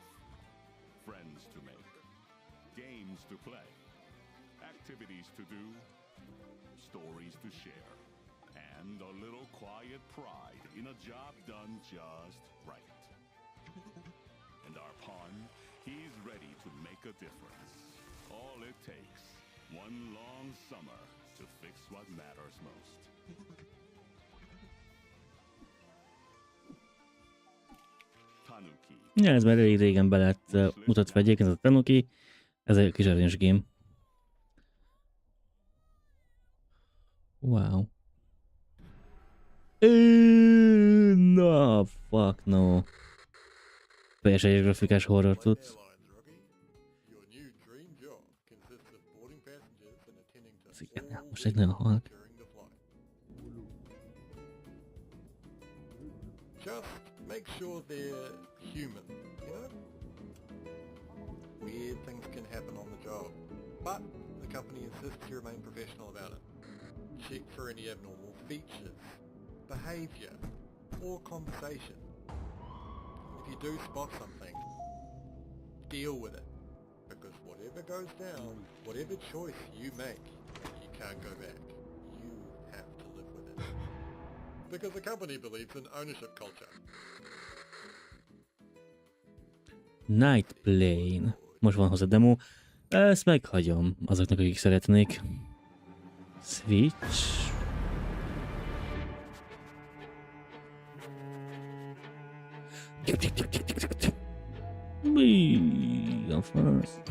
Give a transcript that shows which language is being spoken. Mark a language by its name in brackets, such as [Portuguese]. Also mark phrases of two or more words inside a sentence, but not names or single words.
[English] Friends to make, games to play, activities to do, stories to share, and a little quiet pride in a job done just right. And our pawn, he's ready to make a difference. All it takes, one long summer to fix what matters most. [Hungarian] Tanuki. Ja, ez már elég régen be lett mutatva egyébként, ez a Tanuki. Ez egy kis aranyos game. Wow. [English] No, fuck no. PS1 grafikás horror tudsz. Most egy nagyon halk. Just make sure they're human, you know? Weird things can happen on the job, but the company insists you remain professional about it. Check for any abnormal features, behaviour, or conversation. If you do spot something, deal with it. Because whatever goes down, whatever choice you make, you can't go back. You have to live with it. Because the company believes in ownership culture. [Hungarian] Night Plane. Most van hozzá demo. Ezt meghagyom azoknak, akik szeretnék. Switch. A fasz.